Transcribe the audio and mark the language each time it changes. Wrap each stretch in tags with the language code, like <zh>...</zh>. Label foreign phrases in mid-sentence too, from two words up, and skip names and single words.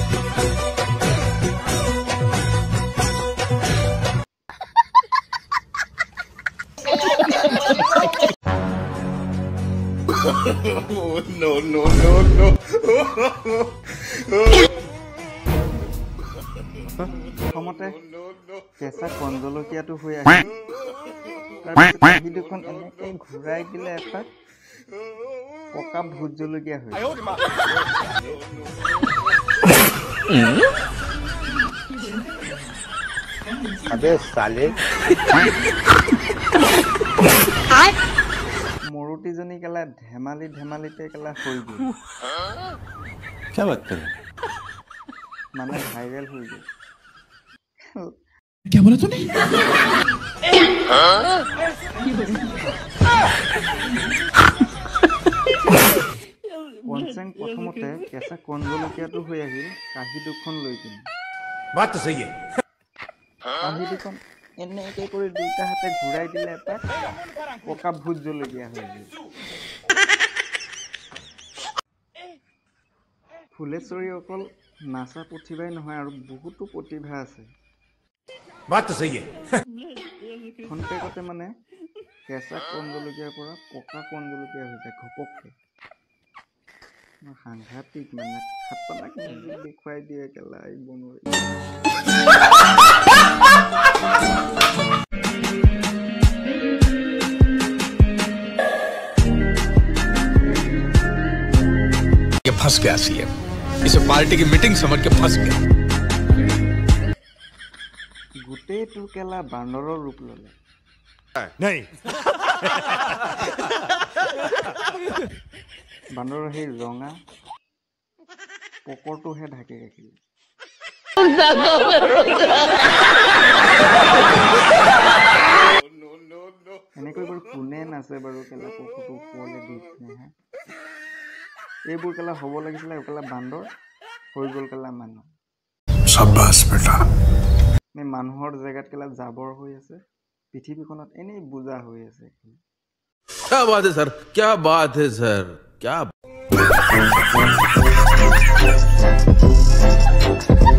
<en>No, no, no, no.</en> <as>প্ৰথমতে কেঁচা কণজলকীয়াটো হৈ আহিল তাৰপিছত কাঁহী দুখন এনেকৈ ঘূৰাই দিলে এটা পকা ভোট জলকীয়া হৈ</as> <hi>अबे साले</hi> <as>মৰুতিজনী কেলা ধেমালি ধেমালিতে কেলা হৈ গ'ল</as> <hi>क्या बात कर रहे</hi> <as>মানে ভাইৰেল হৈ গ'ল</as> <hi>क्या बोला तूने</hi> <as>পঞ্চেং প্ৰথমতে কেঁচা কণ জলকীয়াটো হৈ আহিল কাঁহী দুখন লৈ কিনে</as> <hi>बात तो सही है</hi> <as>কাঁহী দুখন এনেকৈ কৰি দুইটা হাতে ঘূৰাই দিলে এটা পকা ভোট জলকীয়া হৈ গ'ল ফুলেশ্বৰী অকল নাচা প্ৰতিভাই নহয় আৰু বহুতো প্ৰতিভা আছে</as> <hi>बात तो सही है</hi> <as>খন্তেকতে মানে কেঁচা কণ জলকীয়াৰ পৰা পকা কণ জলকীয়া হৈ যায় ঘপককৈ সাংঘাতিক মানে খাতৰনাক মিউজিক দেখুৱাই দিয়ে কেলা এই বনোৱা</as> <hi>ये फंस गया सीएम इसे पार्टी की मीटिंग समझ के फंस गया</hi> <as>গোটেইটো কেলা বান্দৰৰ ৰূপ ল'লে</as> <hi>नहीं</hi> <as>বান্দৰৰ সেই ৰঙা পকৰটোহে ঢাকি ৰাখিলে এনেকৈ বাৰু কোনে নাচে বাৰু কেলা পকৰটো ওপৰলৈ দি কিনে এইবোৰ কেলা হ'ব লাগিছিলে কেলা বান্দৰ হৈ গ'ল কেলা মানুহ</as> <hi>शाबाश बेटा</hi> <as>মানুহৰ জেগাত কেলা জাবৰ হৈ আছে পৃথিৱীখনত এনেই বুজা হৈ আছে</as> <hi>क्या बात है सर क्या बात है सर क्या</hi>